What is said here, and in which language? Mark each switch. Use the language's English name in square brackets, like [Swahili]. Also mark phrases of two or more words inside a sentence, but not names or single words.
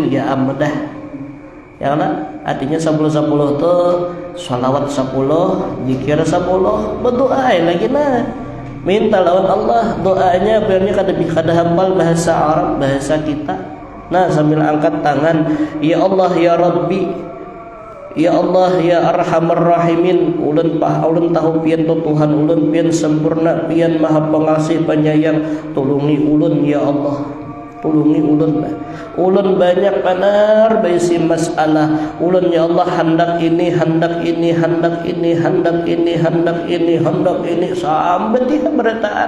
[Banjar] ya amudah ya kan artinya 10 tuh sholawat 10 zikir 10 berdoa lagi nah minta lawan Allah doanya biarnya kada hafal bahasa Arab bahasa kita nah sambil angkat tangan [Arabic] يا الله يا ربي يا الله يا أرحم الراحمين [Banjar] ulun tahu pian tu Tuhan ulun pian sempurna pian maha pengasih penyayang tolongi ulun [Arabic] يا الله [Banjar] tulungi ulun lah. Ulun banyak benar bisi masalah. Ulun [Arabic] يا الله [Banjar] hendak ini, hendak ini, hendak ini, hendak ini, hendak ini, hendak ini sampai dia berataan.